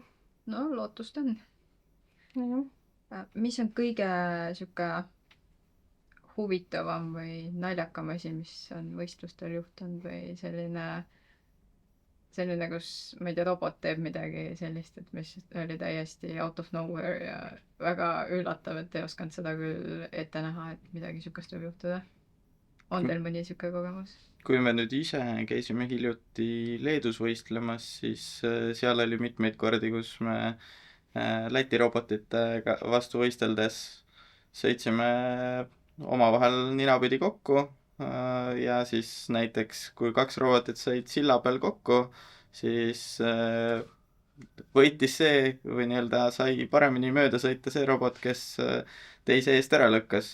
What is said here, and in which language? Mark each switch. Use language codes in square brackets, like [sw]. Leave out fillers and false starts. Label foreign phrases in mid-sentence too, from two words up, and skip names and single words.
[et] No, lootust on. Ja. Mis on kõige siuke huvitavam või naljakam asi, mis on võistlustel juhtunud või selline, kus, ma ei tea, robot teeb midagi sellist, et mis oli täiesti [en] out of nowhere [et] ja väga üllatav, et ei osanud seda küll ette näha, et midagi siukest võib juhtuda. on teil mõni sihuke kogemus? kui me nüüd ise käisime hiljuti Leedus võistlemas, siis seal oli mitmeid kordi, kus me Läti robotitega vastu võisteldes sõitsime omavahel ninapidi kokku ja siis näiteks kui 2 robotit said silla peal kokku, siis võitis see või nii-öelda sai paremini mööda sõita see robot, kes teise eest ära lükkas.